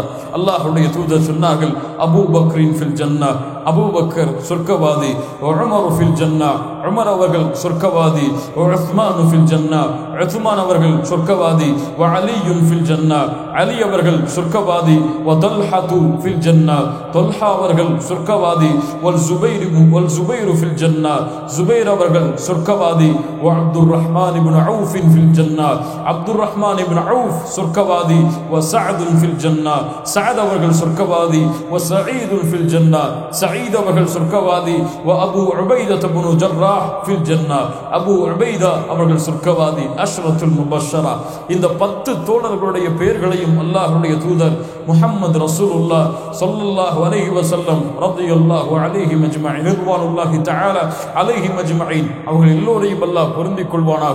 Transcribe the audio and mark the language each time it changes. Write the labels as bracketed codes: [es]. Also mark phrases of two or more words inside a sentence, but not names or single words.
[ta] அல்லாஹ்வுடைய தூதர் சொன்னார்கள், [ar] أبو بكر في الجنة, [ta] அபூபக்கர் சொர்க்கவாதி, [ar] عمر في الجنة, [ta] உமர் அவர்கள் சொர்க்கவாதி, [ar] عثمان في الجنة, [ta] உஸ்மான் அவர்கள் சொர்க்கவாதி, [ar] علي في الجنة, [ta] அலி அவர்கள் சொர்க்கவாதி, [ar] وطلحة في الجنة, [ta] தல்ஹா அவர்கள் [ar] சொர்க்கவாதி, வல் والزبير في الجنة زبير [ta] அவர்கள் சொர்க்கவாதி [ar] وعبد الرحمن بن عوف في الجنة عبد الرحمن بن عوف சொர்க்கவாதி وسعد في الجنة سعد [ta] அவர்கள் சொர்க்கவாதி [ar] وسعيد في الجنة سعيد [ta] அவர்கள் சொர்க்கவாதி [ar] وأبو عبيدة بن جراح في الجنة أبو عبيدة [ta] அவர்கள் சொர்க்கவாதி [ar] العشرة المبشرة. [ta] இந்த 10 தோழர்களுடைய பெயர்களையும் அல்லாஹ்வுடைய தூதர் [ar] محمد رسول الله صلى الله عليه وسلم رضي الله عليهم أجمعين رضوان الله تعالى عليهم أجمعين [ta] அவர்கள் எல்லோரையும் அல்லாஹ் பொருந்திக் கொள்வானாக.